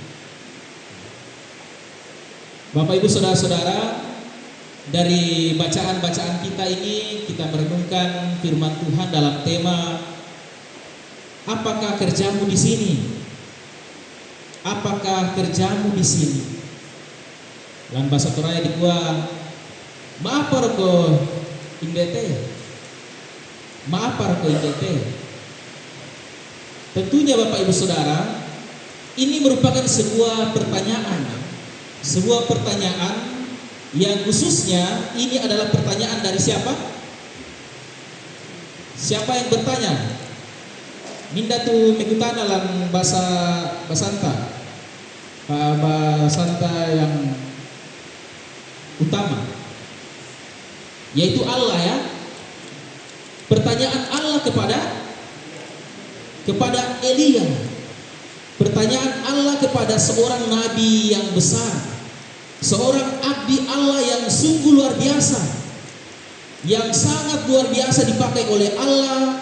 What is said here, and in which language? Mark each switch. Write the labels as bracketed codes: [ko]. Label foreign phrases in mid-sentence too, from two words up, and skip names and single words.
[id] Bapak Ibu saudara-saudara, dari bacaan-bacaan kita ini kita merenungkan firman Tuhan dalam tema apakah kerjamu di sini? Apakah kerjamu di sini? [sda] Lan bahasa Toraya di gua maapar ko indete. Maapar ko indete. [id] Tentunya Bapak Ibu Saudara, ini merupakan sebuah pertanyaan. Sebuah pertanyaan yang khususnya ini adalah pertanyaan dari siapa? Siapa yang bertanya? [sda] Minda tu mekutana lan basanta [id] yang utama, yaitu Allah ya. Pertanyaan Allah kepada Elia. Pertanyaan Allah kepada seorang nabi yang besar, seorang abdi Allah yang sungguh luar biasa, yang sangat luar biasa dipakai oleh Allah.